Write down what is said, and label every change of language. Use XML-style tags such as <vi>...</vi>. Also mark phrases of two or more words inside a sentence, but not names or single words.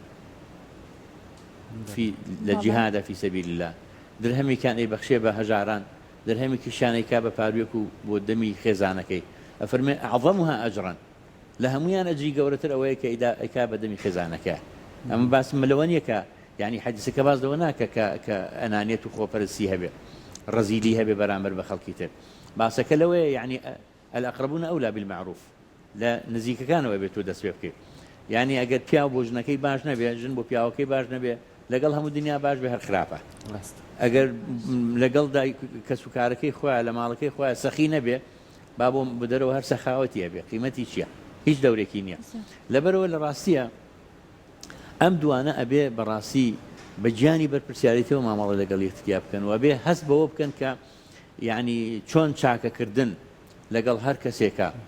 <ckb>لە جیهادە</ckb> <ar>فی سەبیل الله</ar> <ckb>درهەمێکیان ئەی بەخشێ بە هەژاران درهەمێکیشانێکا بە پاروێک و بۆ دەمی خێزانەکەی ئەفەرمێ</ckb> <ar>ئەعظەمها ئەجرا</ar> <ckb>لە هەمویان ئەجری گەورەتر ئەوەیە کە ئیکا بە دەمی خێزانەکە ئەمە باسم لەوە نییە کە یعنی حەدیسەکە باس لەوە ناکە کە ئەنانیەت و خۆپەرستی هەبێ ڕەزیلی هەبێ بەرامبەر بە خەڵکی تر باسەکە لەوەیە یعنی</ckb> <ar>الأقربون أولى</ar> <ckb>بالمعروف لە نزیکەکانەوە بێت تۆ دەست پێ بکەیت یعنی ئەگەر پیا بۆ ژنەکەی باش نەبێ ژن بۆ پیاوەکەی باش نەبێ لەگەڵ هەموو دنیا باش بێ هەر خراپە ئەگەر لەگەڵ کەسوکارەکەی خۆیان لە ماڵەکەی خۆیان سەخی نەبێ با بۆ بدەرەوە هەر سەخاوەتی هەبێ قیمەتی چییە هیچ دەورێکی نییە لەبەرەوە لە ڕاستیە ئەم دوانە ئەبێ بەڕاستی بە گیانی بەرپرسیارەتەوە مامەڵە لەگەڵ یەکتریا بکەن و ئەبێ هەست بەوە بکەن کە یعنی چۆن چاکەکردن لەگەڵ هەر کەسێکە</ckb>